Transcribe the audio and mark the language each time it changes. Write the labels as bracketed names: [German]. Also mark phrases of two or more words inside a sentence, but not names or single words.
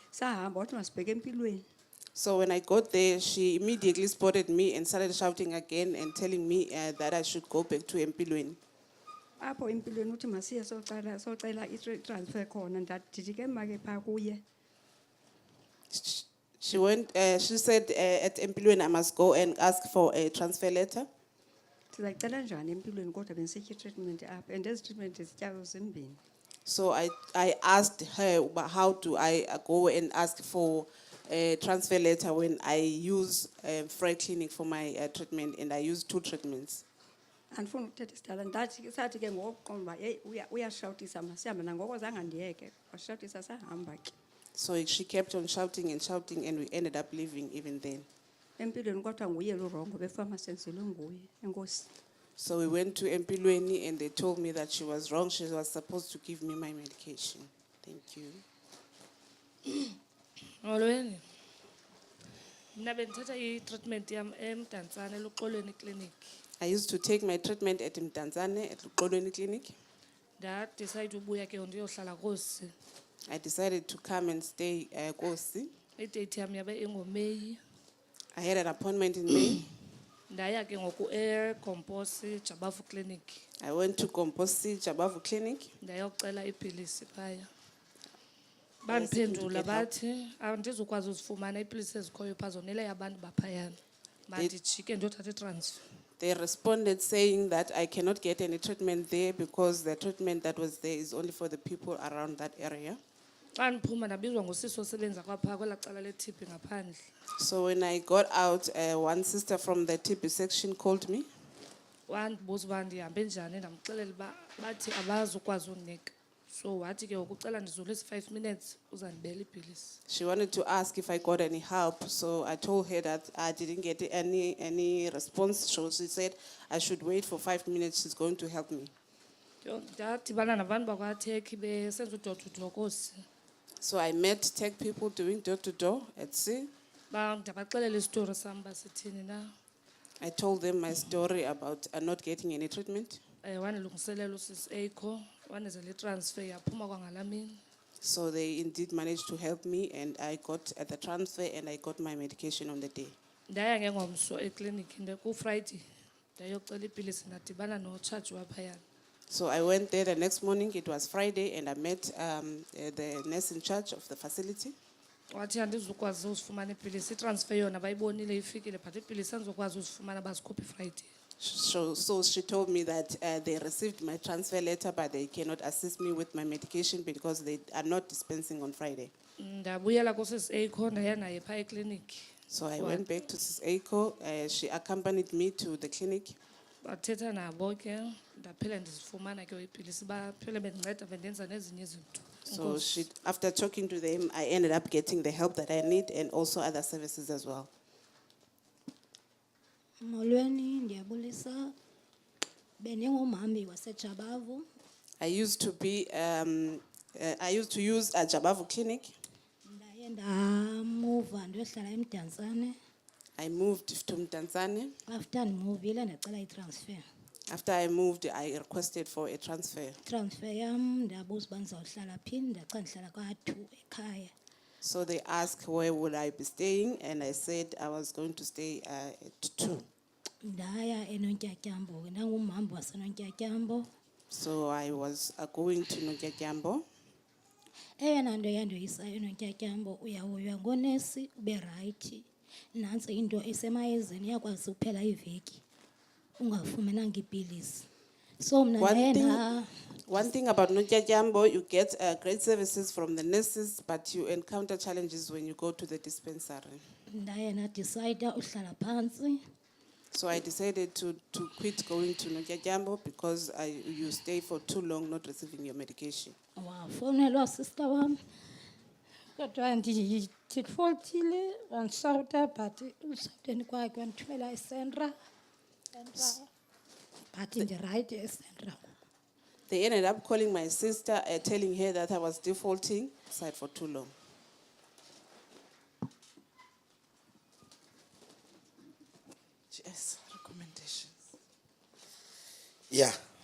[Xhosa] Sahamba wathi masibheke empilweni. [English] So when I got there, she immediately spotted me and started shouting again and telling me that I should go back to Empilweni. [Xhosa] apho empilweni uthi masiye socela i-transfer khona ndithi ke make phaa kuye [English] She went. She said at Empilweni I must go and ask for a transfer letter. [Xhosa] ndizayicela njani empilweni kodwa bendisitya i-treatment apha and ezi treatment zityazo zimbini. [English] So I asked her about how do I go and ask for a transfer letter when I use Frey Clinic for my treatment, and I use 2 treatments. [Xhosa] Andifuna ukuthetha isidala sathi ke ngokuqonda uba yeyi uyashawutisa masihambe nangoko zange ndiyeke washawutisa sahamba ke. [English] So she kept on shouting and shouting, and we ended up leaving even then. [Xhosa] Empilweni kodwa nguye lurongo befamasi enzelwe nguye enkosi. [English] So we went to Empilweni and they told me that she was wrong. She was supposed to give me my medication. Thank you. [Xhosa] Molweni. Mina bendithatha i-treatment yam eMdantsane eLuxolweni Clinic. [English] I used to take my treatment at Mdantsane at Luxolweni Clinic. [Xhosa] Ndadicide ubuya ke ndiyohlala Kosi. [English] I decided to come and stay Kosi. [Xhosa] I-date yam yabe ingoMeyi. [English] I had an appointment in May. [Xhosa] Ndaya ke ngoku eGomposi Jabavu Clinic. [English] I went to Gomposi Jabavu Clinic. [Xhosa] Ndayocela iipilisi phaya. Bandiphendula bathi andizukwazi uzifumana iipilisi ezikhoyo phaa zonele abantu baphayana. Mandijike ndiyothatha i-transfer. [English] They responded saying that I cannot get any treatment there because the treatment that was there is only for the people around that area. [Xhosa] Xa ndiphuma ndabizwa ngusisi osebenza kwaphaa kwelaa cala le-TB ngaphandle. [English] So when I got out, one sister from the TB section called me. [Xhosa] Wandibuza uba ndihambe njani ndamxelela uba bathi abazukwazi undinika. So wathi ke ukucela ndizulise 5 minutes uzandibela iipilisi. [English] She wanted to ask if I got any help, so I told her that I didn't get any response. So she said I should wait for 5 minutes. She's going to help me. [Xhosa] Ndadibana nabantu bakwaTech besenza u-door-to-door Kosi. [English] So I met tech people doing door-to-door at sea. [Xhosa] Ndabaxelela isitori sam uba sithini na. [English] I told them my story about not getting any treatment. [Xhosa] Wanilungiselela usisi Eiko, wanezela i-transfer yaphuma kwangalaa mini. [English] So they indeed managed to help me, and I got at the transfer and I got my medication on the day. [Xhosa] Ndaya ngengomso ekliniki ku-Friday ndayocela iipilisi ndadibana notshaji waphayana. [English] So I went there the next morning. It was Friday, and I met the nurse in charge of the facility. [Xhosa] Wathi andizukwazi uzifumana iipilisi itransfer yona bayibonile ifikile but iipilisi andizukwazi uzifumana bazikhuphe Friday. [English] So she told me that they received my transfer letter, but they cannot assist me with my medication because they are not dispensing on Friday. [Xhosa] Ndabuyela kusisi Eiko ndaya naye phaa ekliniki. [English] So I went back to Sis Eiko. She accompanied me to the clinic. [Xhosa] Bathetha nabo ke ndaphela ndizifumana ke iipilisi baphele bendinceda bendenza nezinye izinto. [English] So after talking to them, I ended up getting the help that I need and also other services as well. [Xhosa] Molweni ndiyabulisa beningumhambi waseJabavu. [English] I used to use a Jabavu clinic. [Xhosa] Ndaye ndamuva ndiyohlala eMdantsane. [English] I moved to Mdantsane. [Xhosa] After ndimuvile ndacela itransfer. [English] After I moved, I requested for a transfer. [Xhosa] Transfer yam ndabuza uba ndizawuhlala phi ndaxa ndihlala kwa-2 ekhaya. [English] So they asked where would I be staying, and I said I was going to stay at 2. [Xhosa] Ndaya eNontyatyambo ndangumhambi waseNontyatyambo. [English] So I was going to Nontyambo. [Xhosa] Eyona nto yandoyisayo eNontyatyambo uyahoywa ngonesi ube rayithi. Nantsi into esemayezeni iyakwazi ukuphela iveki ungafumenanga iipilisi. So mna [English] One thing about Nontyambo, you get great services from the nurses, but you encounter challenges when you go to the dispensary. [Xhosa] Ndaye ndadicida uhlala phantsi. [English] So I decided to quit going to Nontyambo because you stay for too long not receiving your medication. [Xhosa] Wafowunelwa sister wam kodwa ndifoltile wandishawuta but usawuteni kwakhe wandithumela eSentra but ndirayithi eSentra. [English] They ended up calling my sister, telling her that I was defaulting aside for too long. Yes, recommendations. Yeah.